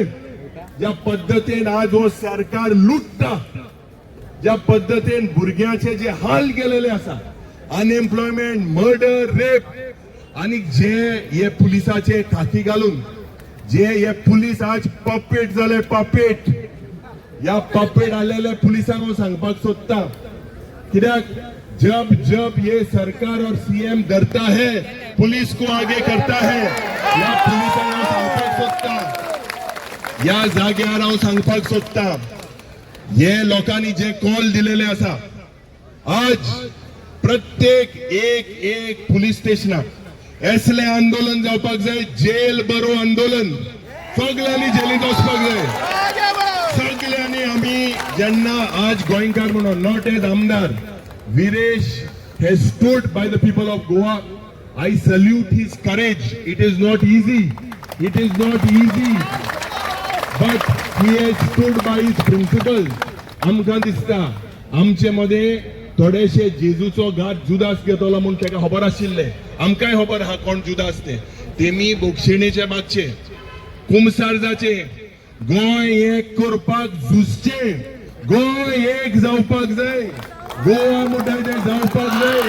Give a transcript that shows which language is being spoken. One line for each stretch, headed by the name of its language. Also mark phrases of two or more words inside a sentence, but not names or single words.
Konkani: ज्या पद्दतीन आज हो सरकार लुटता, ज्या पद्दतीन भुरग्याचे जे हाल केलेले आसा, अनएम्प्लॉयमेंट, मर्डर, रेप, आनी जे हे पुलिसाचे खाकी घालून जे हे पुलीस आज पपेट जाले, पपेट. ह्या पपेट आलेले पुलिसांक हांव सांगपाक सोदता, कित्याक
Hindi: जब ये सरकार और सीएम डरता है, पुलिस को आगे करता है.
Konkani: ह्या पुलिसांक हांव सांगपाक सोदता, ह्या जाग्यार हांव सांगपाक सोदता, हे लोकांनी जे कॉल दिलेले आसा, आज प्रत्येक एक पुलिस स्टेशनाक असले आंदोलन जावपाक जाय, जेल बरो आंदोलन. सगळ्यांनी जेलींत वचपाक जाय. सगळ्यांनी आमी जेन्ना आज गोंयकार म्हणून,
English: not as
Konkani: आमदार, विरेश
English: has stood by the people of Goa. I salute his courage. It is not easy. But he has stood by his principles.
Konkani: आमकां दिसता आमचे मदें थोडेशे जेजूचो घाट जुदास घेतलो म्हूण ताका खबर आशिल्लें. आमकांय खबर आहा कोण जुदास तेमी बोक्षिणेचे मागचे, कुमसारजाचे. गोंय एक करपाक झुजचे, गोंय एक जावपाक जाय, गोवा म्हणटा तें जावपाक जाय.